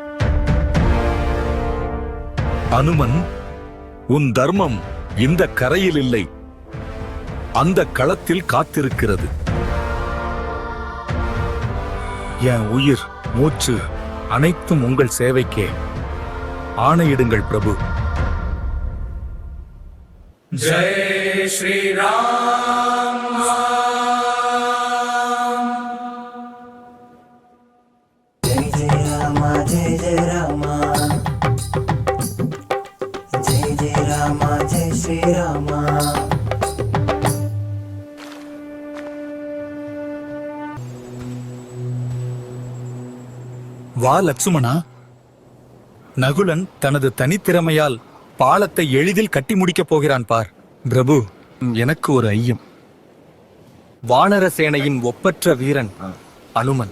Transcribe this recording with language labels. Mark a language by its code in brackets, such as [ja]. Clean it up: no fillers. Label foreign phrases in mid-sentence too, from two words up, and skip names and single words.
[ta] அனுமன், உன் தர்மம் இந்த கரையில் இல்லை, அந்த களத்தில் காத்திருக்கிறது. என் உயிர், மூச்சு அனைத்தும் உங்கள் சேவைக்கே. ஆணையிடுங்கள் பிரபு. [hi] जय श्री राम। जय जय रामा जय जय रामा जय जय रामा जय श्री रामा। [ta] வா லட்சுமணா. நகுலன் தனது தனித்திறமையால் பாலத்தை எளிதில் கட்டி முடிக்கப் போகிறான் பார். பிரபு, எனக்கு ஒரு ஐயம். வானர சேனையின் ஒப்பற்ற வீரன் அனுமன்.